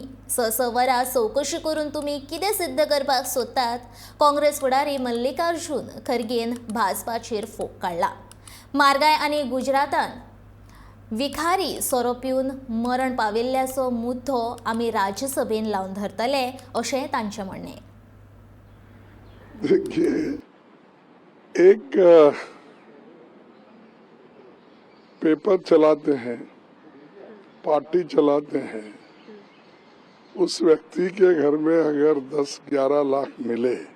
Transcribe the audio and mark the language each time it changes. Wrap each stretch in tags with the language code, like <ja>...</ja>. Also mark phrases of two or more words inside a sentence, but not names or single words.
<kok>6 वरां चवकशी करून तुमी कितें सिद्ध करपाक सोदतात? काँग्रेस फुडारी मल्लिकार्जुन खरगेन भाजपाचेर फोग काडला। मारगाय आनी गुजरातान विखारी सोरो पिवन मरण पाविल्ल्याचो मुद्दो आमी राज्यसभेन लावन धरतले अशें तांचें म्हणणें।</kok> <hi>देखिए, एक पेपर चलाते हैं, पार्टी चलाते हैं, उस व्यक्ति के घर में अगर 10-11 लाख मिले</hi>